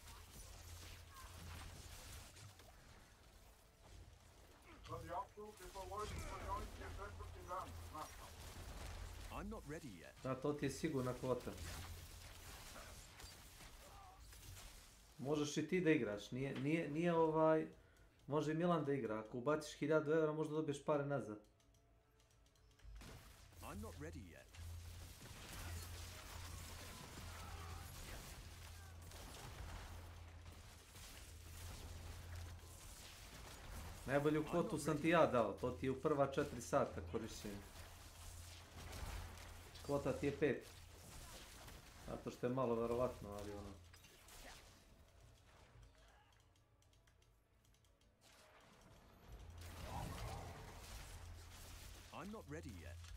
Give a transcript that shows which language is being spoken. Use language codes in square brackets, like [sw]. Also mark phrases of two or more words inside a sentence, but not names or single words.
[en] I'm not ready yet. [sr] Da, to ti je sigurna kvota. Možeš i ti da igraš, nije može i Milan da igra, ako ubaciš 1000 eura možda dobiješ pare nazad. [en] I'm not ready yet. [sr] Najbolju kvotu sam ti ja dao, to ti je u prva 4 sata korišćenja. Kvota ti je 5. Zato što je malo verovatno, ali ono. [en] I'm not ready yet.